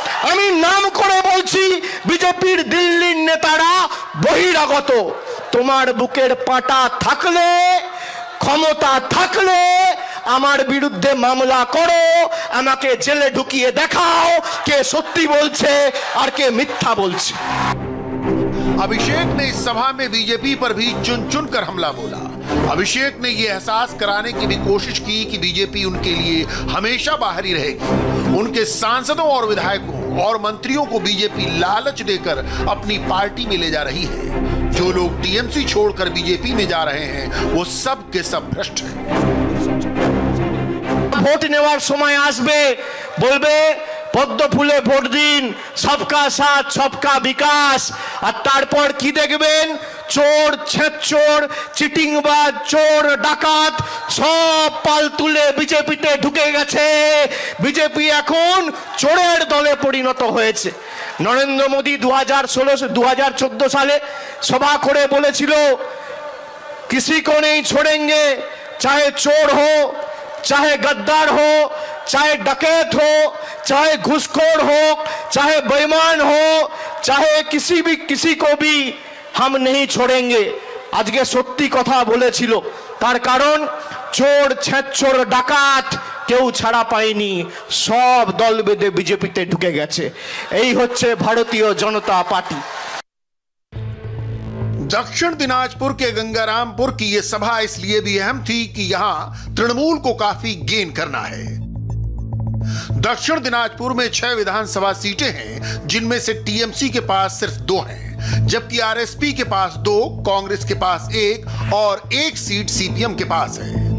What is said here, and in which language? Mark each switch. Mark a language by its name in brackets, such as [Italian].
[Bangla] আমি নাম করে বলছি, বিজেপির দিল্লির নেতারা বহিরাগত। তোমার বুকের পাটা থাকলে, ক্ষমতা থাকলে আমার বিরুদ্ধে মামলা করো, আমাকে জেলে ঢুকিয়ে দেখাও কে সত্যি বলছে আর কে মিথ্যা বলছে। [Hindi] अभिषेक ने इस सभा में बीजेपी पर भी चुन चुन कर हमला बोला। अभिषेक ने यह एहसास कराने की भी कोशिश की कि बीजेपी उनके लिए हमेशा बाहर ही रहेगी। उनके सांसदों और विधायकों और मंत्रियों को बीजेपी लालच देकर अपनी पार्टी में ले जा रही है। जो लोग टीएमसी छोड़कर बीजेपी में जा रहे हैं वो सब के सब भ्रष्ट हैं। [Bangla] ভোট নেওয়ার সময় আসবে, বলবে পদ্ম ফুলে ভোট দিন, সবকা সাথ সবকা বিকাশ। আর তারপর কি দেখবেন, চোর ছেঁচোর চিটিংবাজ চোর ডাকাত সব পাল তুলে বিজেপিতে ঢুকে গেছে। বিজেপি এখন চোরের দলে পরিণত হয়েছে। নরেন্দ্র মোদী 2014 সালে সভা করে বলেছিল [Hindi] किसी को नहीं छोड़ेंगे, चाहे चोर हो, चाहे गद्दार हो, चाहे डकैत हो, चाहे घुसखोर हो, चाहे बेईमान हो, चाहे किसी को भी हम नहीं छोड़ेंगे। [Bangla] আজকে সত্যি কথা বলেছিল, তার কারণ চোর ছেঁচোর ডাকাত কেউ ছাড়া পায়নি, সব দল বেঁধে বিজেপিতে ঢুকে গেছে। এই হচ্ছে ভারতীয় জনতা পার্টি। [Hindi] दक्षिण दिनाजपुर के गंगारामपुर की यह सभा इसलिए भी अहम थी कि यहां तृणमूल को काफी गेन करना है। दक्षिण दिनाजपुर में 6 विधानसभा सीटें हैं, जिनमें से टीएमसी के पास सिर्फ 2 हैं, जबकि आरएसपी के पास 2, कांग्रेस के पास 1 और 1 सीट सीपीएम के पास है।